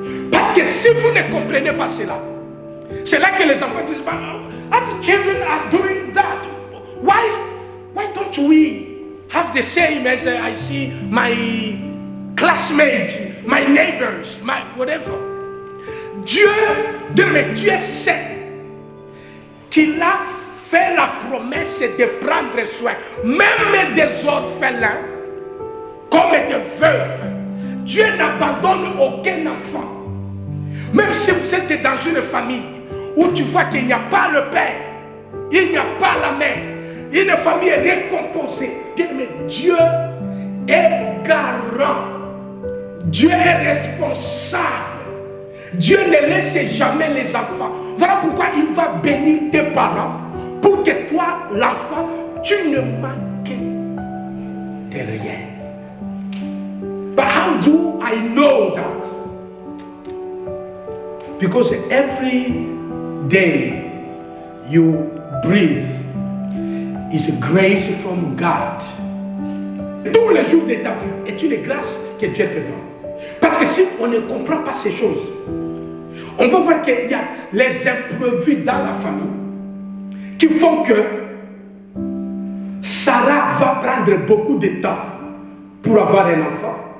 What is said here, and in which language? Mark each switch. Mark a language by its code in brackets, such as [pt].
[fr] Parce que si vous ne comprenez pas cela, c'est là que les enfants disent, [en] other children are doing that. Why don't we have the same as I see my classmates, my neighbors, my whatever? [fr] Dieu sait qu'il a fait la promesse de prendre soin, même des orphelins, comme des veuves. Dieu n'abandonne aucun enfant. Même si vous êtes dans une famille où tu vois qu'il n'y a pas le père, il n'y a pas la mère, une famille récomposée, mais Dieu est garant. Dieu est responsable. Dieu ne laisse jamais les enfants. Voilà pourquoi il va bénir tes parents pour que toi, l'enfant, tu ne manques de rien. [en] But how do I know that? Because every day you breathe is a grace from God. [fr] Tous les jours de ta vie est une grâce que Dieu te donne. Parce que si on ne comprend pas ces choses, on va voir qu'il y a les imprévus dans la famille qui font que Sarah va prendre beaucoup de temps pour avoir un enfant.